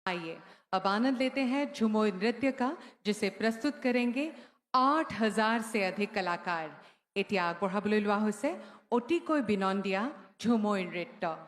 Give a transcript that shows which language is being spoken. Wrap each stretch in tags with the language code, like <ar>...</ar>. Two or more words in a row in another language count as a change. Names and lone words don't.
<hi>आइए अब आनंद लेते हैं झुमोर नृत्य का, जिसे प्रस्तुत करेंगे 8,000 से अधिक कलाकार।</hi> <as>এতিয়া আগবঢ়াবলৈ লোৱা হৈছে অতিকৈ বিনন্দীয়া ঝুমুৰ নৃত্য।</as>